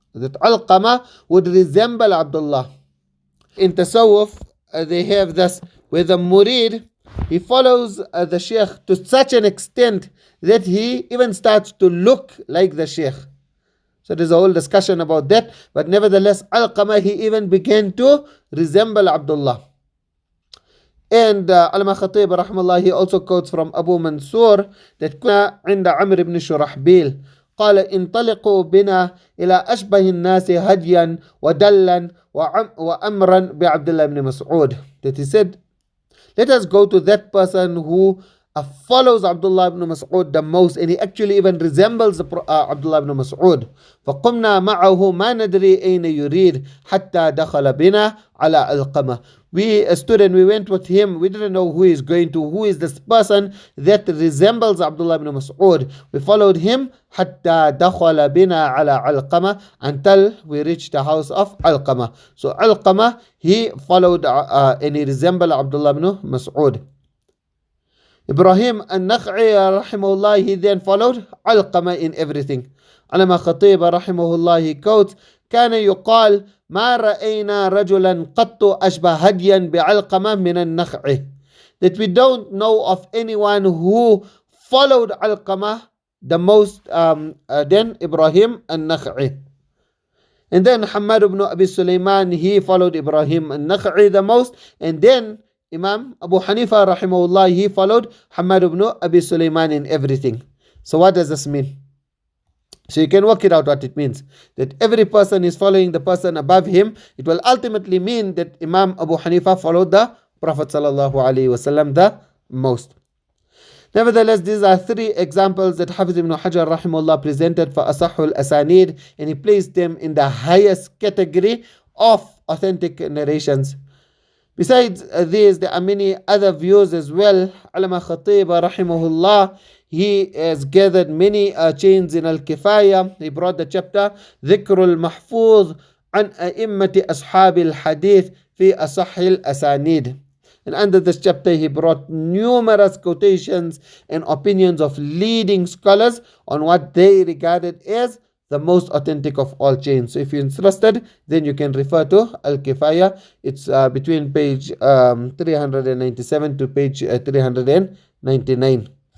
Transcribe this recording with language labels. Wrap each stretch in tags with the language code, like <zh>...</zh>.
<en>That Alqamah would resemble Abdullah. In Tasawwuf, they have this, where the murid, he follows the Shaykh to such an extent that he even starts to look like the Shaykh. So there's a whole discussion about that, but nevertheless, Alqamah, he even began to resemble Abdullah. And Allama Khatib, rahimahullah, he also quotes from Abu Mansur that</en> <ar>كنا عند عمرو بن شرحبيل قال انطلقوا بنا إلى أشبه الناس هديا ودلا وأمرا بعبد الله بن مسعود.</ar> <en>That he said, let us go to that person who follows Abdullah ibn Mas'ud the most, and he actually even resembles Abdullah ibn Mas'ud.</en> <ar>فقمنا معه ما ندري أين يريد حتى دخل بنا على Alqamah.</ar> <en>We stood and we went with him. We didn't know who is going to, who is this person that resembles Abdullah ibn Mas'ud. We followed him</en> <ar>حتى دخل بنا على</ar> <en>Alqamah, until we reached the house of Alqamah. So Alqamah, he followed and he resembled Abdullah ibn Mas'ud. Ibrahim an-Nakha'i, rahimahullah, he then followed Alqamah in everything. Allama Khatib, rahimahullah, he quotes,</en> <ar>كان يقال ما رأينا رجلا قط أشبه هديا بعلقمة من النخع.</ar> <en>That we don't know of anyone who followed Alqamah the most than Ibrahim an-Nakha'i. And then Hamad ibn Abi Sulaiman, he followed Ibrahim an-Nakha'i the most, and then Imam Abu Hanifa, rahimahullah, he followed Hamad ibn Abi Sulaiman in everything. So what does this mean? So you can work it out what it means. That every person is following the person above him. It will ultimately mean that Imam Abu Hanifa followed the Prophet sallallahu alaihi wasallam the most. Nevertheless, these are three examples that Hafiz ibn Hajar rahimahullah presented for Asahul Asanid, and he placed them in the highest category of authentic narrations. Besides these, there are many other views as well. Allama Khatib, rahimahullah, he has gathered many chains in Al-Kifaya. He brought the chapter</en> <ar>ذكر المحفوظ عن أئمة أصحاب الحديث في أصح الأسانيد.</ar> <en>And under this chapter, he brought numerous quotations and opinions of leading scholars on what they regarded as the most authentic of all chains. So if you're interested, then you can refer to Al-Kifaya. It's between page 397 to page 399.</en>